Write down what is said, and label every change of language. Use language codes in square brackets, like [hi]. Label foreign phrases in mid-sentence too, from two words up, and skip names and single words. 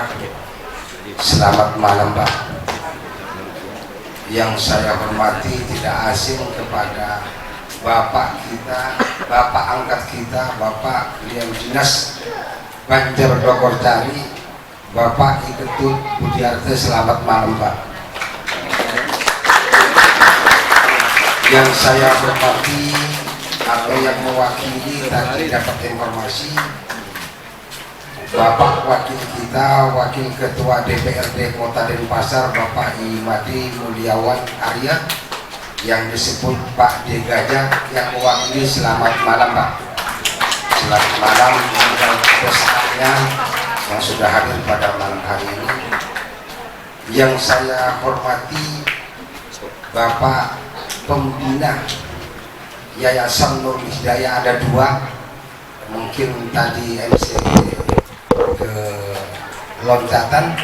[id] Selamat malam, Pak. Yang saya hormati tidak asing kepada Bapak kita, Bapak angkat kita, Bapak Pilihan Dinas Banjar Gologorcari, Bapak Iketut Budiarte. Selamat malam, Pak. Yang saya hormati atau yang mewakili tadi dapat informasi Bapak wakil kita, Wakil Ketua DPRD Kota Denpasar, Bapak Imadi Mulyawan Arya, yang disebut Pak D. Gajah, yang mewakili. Selamat malam, Pak. Selamat malam untuk pesertanya yang sudah hadir pada malam hari ini. Yang saya hormati Bapak Pembina Yayasan Nur Hidayah, ada dua, mungkin tadi MC ke loncatan.